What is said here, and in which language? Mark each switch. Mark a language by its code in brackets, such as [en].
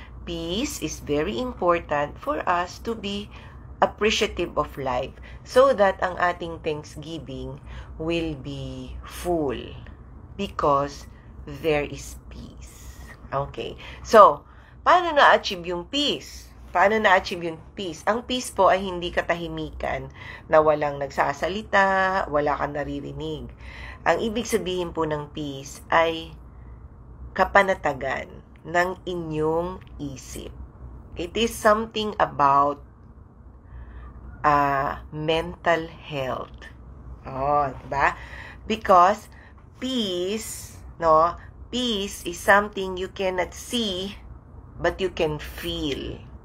[en] Peace is very important for us to be appreciative of life so that [tl] ang ating [en] Thanksgiving will be full because there is peace. [tl] Okay. So, paano na-achieve yung peace? Paano na-achieve yung peace? Ang peace po ay hindi katahimikan na walang nagsasalita, wala kang naririnig. Ang ibig sabihin po ng peace ay kapanatagan ng inyong isip. [en] It is something about mental health. Oh, diba? Because peace, no? Peace is something you cannot see, but you can feel.